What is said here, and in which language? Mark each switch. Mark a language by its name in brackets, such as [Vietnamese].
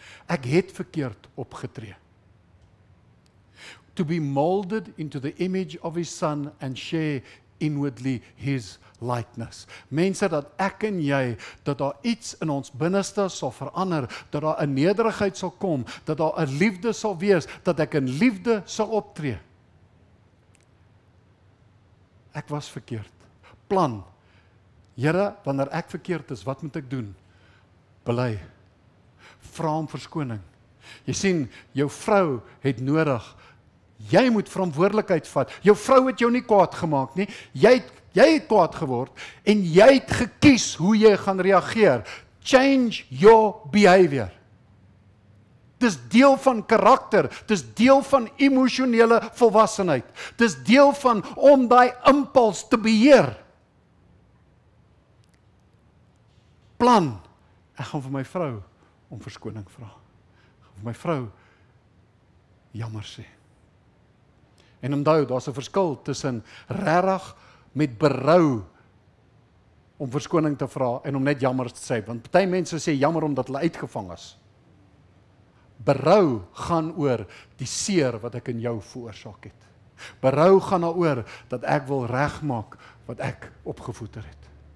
[Afrikaans] Ek het verkeerd opgetree. [English] To be molded into the image of his son and share inwardly his likeness. [Afrikaans] Mense, dat ek en jy, dat daar iets in ons binneste sal verander, dat daar 'n nederigheid sal kom, dat daar 'n liefde sal wees, dat ek in liefde sal optree. Ek was verkeerd. Plan. Here, wanneer ek verkeerd is, wat moet ek doen? Bely. Vra om verskoning. Jy sien, jou vrou het nodig. Jy moet verantwoordelikheid vat. Jou vrou het jou nie kwaad gemaak nie. Jy het kwaad geword en jy het gekies hoe jy gaan reageer. [English] Change your behavior. [Afrikaans] Dis deel van karakter, dis deel van emosionele volwassenheid. Dis deel van om daai impuls te beheer. Plan. Ek gaan vir my vrou om verskoning vra. Ek gaan vir my vrou jammer sê. En onthou, daar's 'n verskil tussen regtig met berou om verskoning te vra en om net jammer te sê, want party mense sê jammer omdat hulle uitgevang is. Berou gaan oor die seer wat ek in jou veroorsaak het. Berou gaan daaroor dat ek wil regmaak wat ek opgevoeder het.